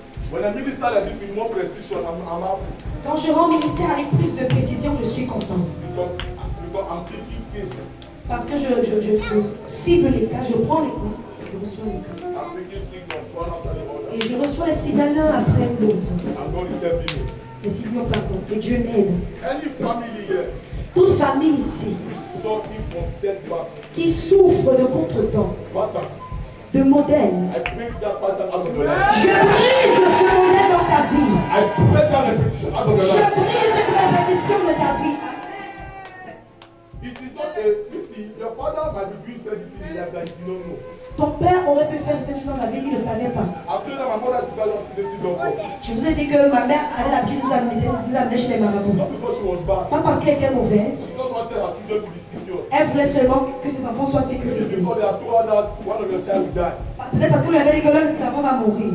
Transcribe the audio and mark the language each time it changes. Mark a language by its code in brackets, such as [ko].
[en] When I minister like this with more precision, I'm happy. [fr] Quand je rends ministère avec plus de précision, je suis content. [en] Because I'm taking cases. [fr] Parce que je cible les cas, je prends les cas, je reçois les cas. [en] I'm taking signals one after the other. [fr] Et je reçois les signaux l'un après l'autre. [en] And God is helping me. [fr] Les signaux, pardon. Et Dieu m'aide. [en] Any family here [fr] Toute famille ici [en] is suffering from setback, [fr] qui souffre de contretemps, [en] patterns. [fr] de modèles. [en] I break that pattern out of your life. [fr] Je brise ce modèle dans ta vie. [en] I break that repetition out of your [fr] Je [en] life. [fr] brise cette répétition de ta vie. [en] It is not a, listen, your father might be doing certain things in life that he did not know. [fr] Ton père aurait pu faire des choses dans la vie, il ne le savait pas. [en] I told that my mother to go and see the doctor. [fr] Je vous ai dit que ma mère avait l'habitude de nous amener chez les marabouts. [en] Not because she was bad. [fr] Pas parce qu'elle était mauvaise. [en] She just wanted her children to be secure. [fr] Elle voulait seulement que ses enfants soient sécurisés. [en] Because they had told her that one of your child will die. [fr] Peut-être parce qu'on lui avait dit que l'un de ses enfants va mourir.